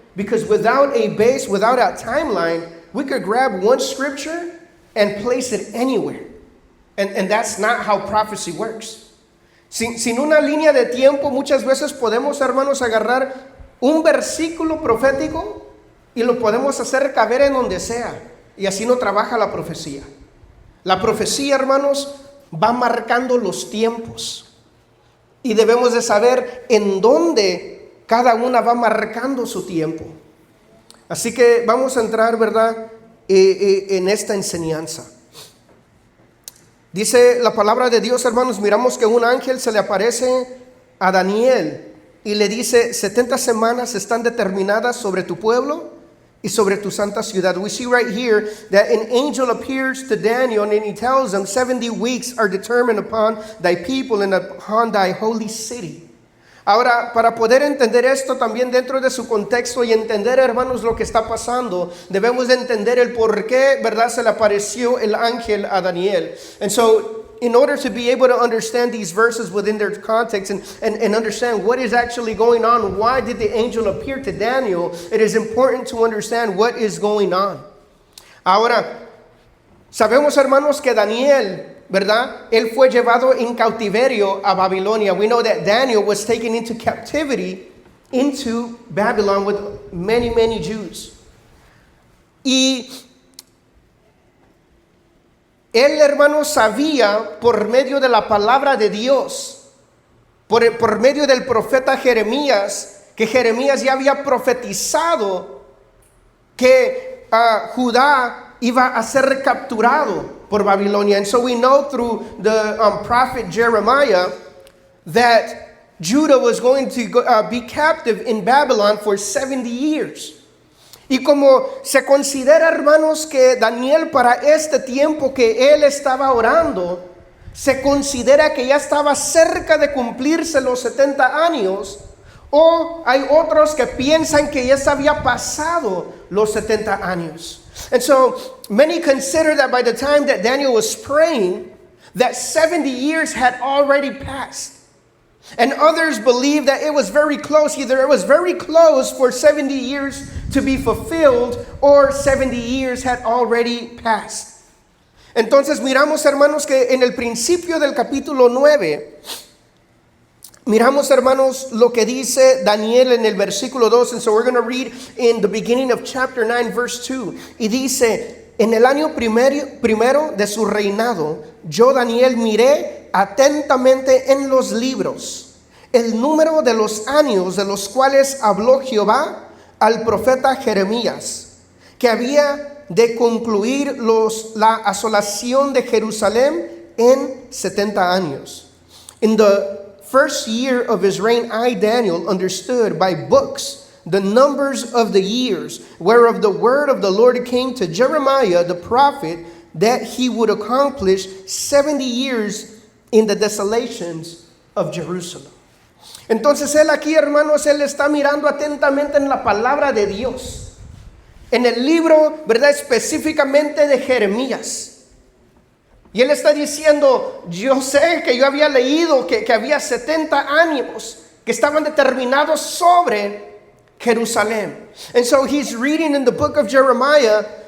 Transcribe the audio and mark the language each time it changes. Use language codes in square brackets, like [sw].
[en] Because without a base, without a timeline, we could grab one scripture and place it anywhere. And that's not how prophecy works. [es] Sin una línea de tiempo, muchas veces podemos, hermanos, agarrar un versículo profético y lo podemos hacer caber en donde sea. Y así no trabaja la profecía. La profecía, hermanos, va marcando los tiempos. Y debemos de saber en dónde cada una va marcando su tiempo. Así que vamos a entrar, ¿verdad?, en esta enseñanza. Dice la palabra de Dios, hermanos, miramos que un ángel se le aparece a Daniel y le dice, 70 semanas están determinadas sobre tu pueblo y sobre tu santa ciudad. [en] We see right here that an angel appears to Daniel and he tells him 70 weeks are determined upon thy people and upon thy holy city. [es] Ahora, para poder entender esto también dentro de su contexto y entender, hermanos, lo que está pasando, debemos de entender el por qué, ¿verdad?, se le apareció el ángel a Daniel. [en] And so, in order to be able to understand these verses within their context and understand what is actually going on, why did the angel appear to Daniel, it is important to understand what is going on. [es] Ahora, sabemos, hermanos, que Daniel, ¿verdad?, él fue llevado en cautiverio a Babilonia. [en] We know that Daniel was taken into captivity into Babylon with many, many Jews. [es] Y él, hermano, sabía por medio de la palabra de Dios, por medio del profeta Jeremías, que Jeremías ya había profetizado que Judá iba a ser capturado por Babilonia. [en] And so we know through the prophet Jeremiah that Judah was going to be captive in Babylon for 70 years. [es] Y como se considera, hermanos, que Daniel para este tiempo que él estaba orando, se considera que ya estaba cerca de cumplirse los 70 años, o hay otros que piensan que ya se había pasado los 70 años. [en] And so many consider that by the time that Daniel was praying, that 70 years had already passed. And others believe that it was very close. Either it was very close for 70 years to be fulfilled, or 70 years had already passed. [es] Entonces miramos, hermanos, que en el principio del capítulo 9, miramos, hermanos, lo que dice Daniel en el versículo 2. [en] And so we're going to read in the beginning of chapter 9, verse 2. [es] Y dice, en el año primero de su reinado, yo, Daniel, miré atentamente en los libros el número de los años de los cuales habló Jehová al profeta Jeremías, que había de concluir la asolación de Jerusalén en 70 años. [en] In the first year of his reign, I, Daniel, understood by books the numbers of the years, whereof the word of the Lord came to Jeremiah the prophet, that he would accomplish 70 years in the desolations of Jerusalem. [es] Entonces él aquí, hermanos, él está mirando atentamente en la palabra de Dios, en el libro, ¿verdad?, específicamente de Jeremías. Y él está diciendo, yo sé que yo había leído que había 70 años que estaban determinados sobre Jerusalén. [en] And so he's reading in the book of Jeremiah